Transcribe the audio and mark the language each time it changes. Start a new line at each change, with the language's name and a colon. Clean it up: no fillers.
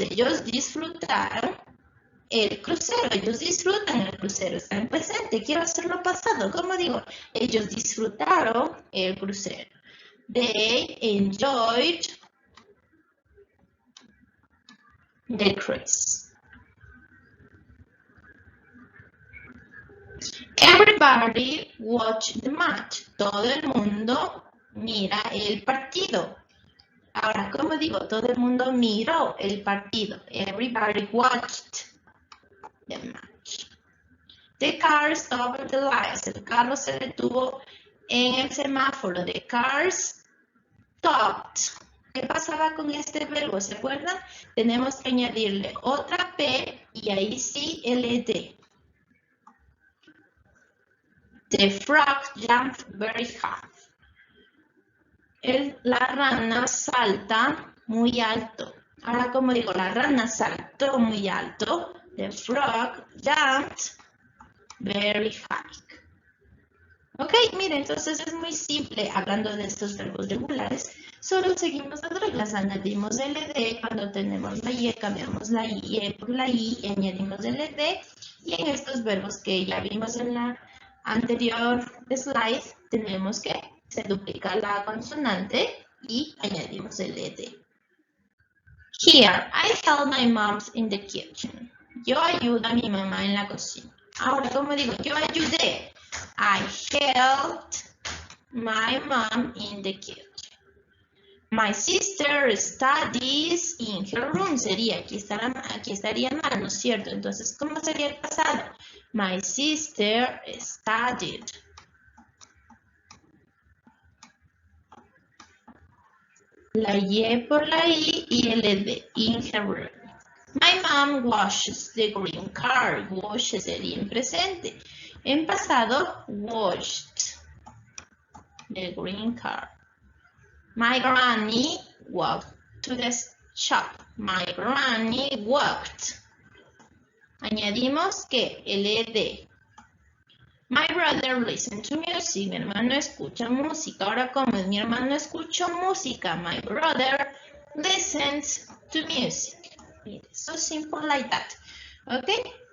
Spanish: Ellos disfrutaron el crucero. Ellos disfrutan el crucero. Está en presente. Quiero hacerlo pasado. ¿Cómo digo? Ellos disfrutaron el crucero.
English: They enjoyed the cruise. Everybody watched the match.
Spanish: Todo el mundo mira el partido. Ahora, ¿cómo digo? Todo el mundo miró el partido.
English: Everybody watched the match. The car stopped at the lights.
Spanish: El carro se detuvo en el semáforo.
English: The car stopped.
Spanish: ¿Qué pasaba con este verbo? ¿Se acuerdan? Tenemos que añadirle otra P y ahí sí el ed.
English: The frog jumped very high.
Spanish: La rana salta muy alto. Ahora, como digo, la rana saltó muy alto.
English: The frog jumped very high.
Spanish: Ok, miren, entonces es muy simple. Hablando de estos verbos regulares, solo seguimos las reglas. Añadimos el ed cuando tenemos la Y, cambiamos la Y por la I y añadimos el ed. Y en estos verbos que ya vimos en la anterior slide, tenemos que se duplica la consonante y añadimos el ed.
English: Here, I help my mom in the kitchen.
Spanish: Yo ayudo a mi mamá en la cocina. Ahora, ¿cómo digo? Yo ayudé.
English: I helped my mom in the kitchen. My sister studies in her room.
Spanish: Sería, aquí estaría mal, ¿no es cierto? Entonces, ¿cómo sería el pasado?
English: My sister studied.
Spanish: La Y por la I y el ed.
English: In her room. My mom washes the green car. Wash
Spanish: sería en presente. En pasado,
English: washed the green car. My granny walked to the shop. My granny walked.
Spanish: Añadimos que el ed.
English: My brother listens to music.
Spanish: Mi hermano escucha música. Ahora, ¿cómo es? Mi hermano escucha música.
English: My brother listens to music. So simple like that. Okay?